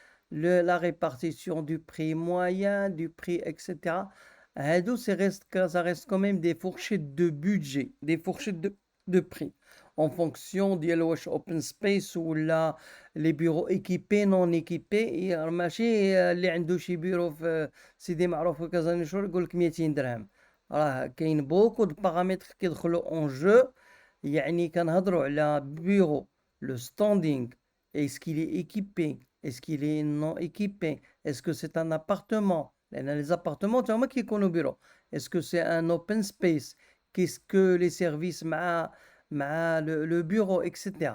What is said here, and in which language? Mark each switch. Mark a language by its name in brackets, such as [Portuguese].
[French] La répartition du prix moyen, du prix, etc. Ça reste quand même des fourchettes de budget, des fourchettes de prix. En fonction de open space ou là, les bureaux équipés, non équipés. [Arabic] ماشي اللي عنده شي بيرو في سيدي معروف في كازانيشور يقول لك 200 درهم. راه كاين بوكو دو بارامتر كيدخلوا اون جو. يعني كنهضروا على بيرو لو ستاندينغ. [French] Est-ce qu'il est équipé? Est-ce qu'il est non équipé? Est-ce que c'est un appartement? Les appartements, tu vois, qui sont au bureau. Est-ce que c'est un open space? Qu'est-ce que les services, le bureau, etc.